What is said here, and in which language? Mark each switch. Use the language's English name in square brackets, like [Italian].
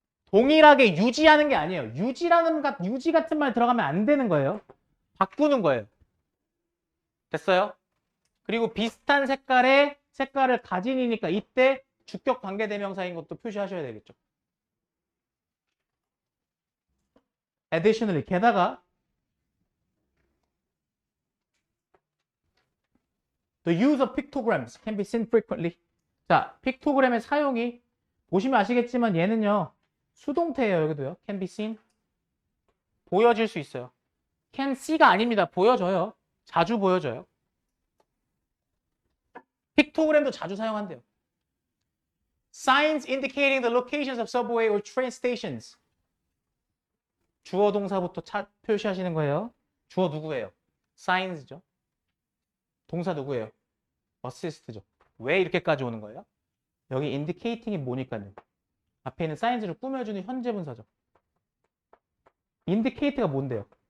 [Korean] 동일하게 유지하는 게 아니에요. 유지 같은 말 들어가면 안 되는 거예요. 바꾸는 거예요. 됐어요? 그리고 비슷한 색깔을 가진이니까 이때 주격 관계대명사인 것도 표시하셔야 되겠죠. [English] Additionally, [Korean] 게다가 [English] the use of pictograms can be seen frequently. [Korean] 자, 픽토그램의 사용이 보시면 아시겠지만 얘는요. 수동태예요. 여기도요. [English] can be seen. [Korean] 보여질 수 있어요. can see가 아닙니다. 보여져요. 자주 보여져요. 픽토그램도 자주 사용한대요. [English] Signs indicating the locations of subway or train stations. [Korean] 주어 동사부터 표시하시는 거예요. 주어 누구예요? Signs죠. 동사 누구예요? assist죠. 왜 이렇게까지 오는 거예요? 여기 indicating이 뭐니까요. 앞에 있는 signs를 꾸며주는 현재 분사죠. indicate가 뭔데요?